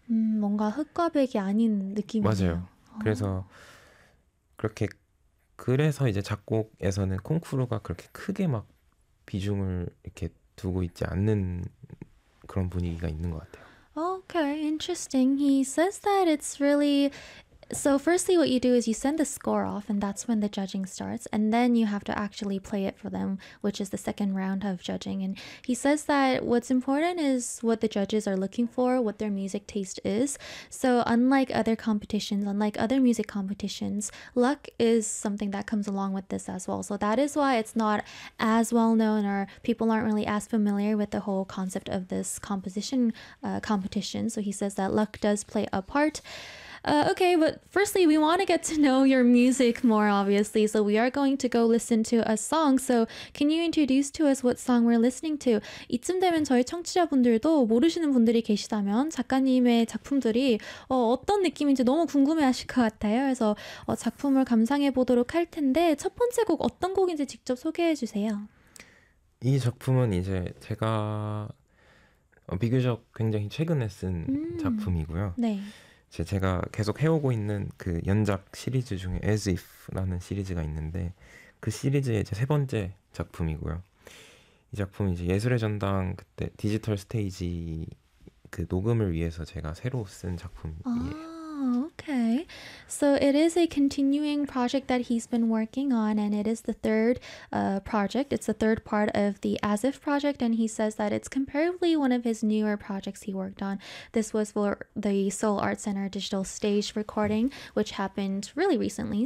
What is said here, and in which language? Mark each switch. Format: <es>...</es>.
<ko>뭔가 흑과 백이 아닌 맞아요. 느낌이네요. 그래서 그렇게 그래서 이제 작곡에서는 콩쿠르가 그렇게 크게 막 비중을 이렇게 두고 있지 않는 그런 분위기가 있는 것 같아요.</ko> <en>Okay, interesting. He says that it's really. So firstly, what you do is you send the score off, and that's when the judging starts. And then you have to actually play it for them, which is the second round of judging. And he says that what's important is what the judges are looking for, what their music taste is. So unlike other competitions, unlike other music competitions, luck is something that comes along with this as well. So that is why it's not as well known, or people aren't really as familiar with the whole concept of this composition, competition. So he says that luck does play a part. Okay, but firstly, we want to get to know your music more, obviously. So we are going to go listen to a song. So can you introduce to us what song we're listening to?</en> <ko>이쯤 되면 저희 청취자분들도 모르시는 분들이 계시다면 작가님의 작품들이 어떤 느낌인지 너무 궁금해하실 것 같아요. 그래서 작품을 감상해 보도록 할 텐데 첫 번째 곡 어떤 곡인지 직접 소개해 주세요. 이 작품은 이제 제가 비교적 굉장히 최근에 쓴 작품이고요. 네. 제가 계속 해오고 있는 그 연작 시리즈 중에 As If라는 시리즈가 있는데 그 시리즈의 이제 세 번째 작품이고요. 이 작품은 이제 예술의 전당 그때 디지털 스테이지 그 녹음을 위해서 제가 새로 쓴 작품이에요.</ko> <en>Okay. So it is a continuing project that he's been working on, and it is the third project. It's the third part of the As If project, and he says that it's comparably one of his newer projects he worked on. This was for the Seoul Art Center digital stage recording, which happened really recently.</en>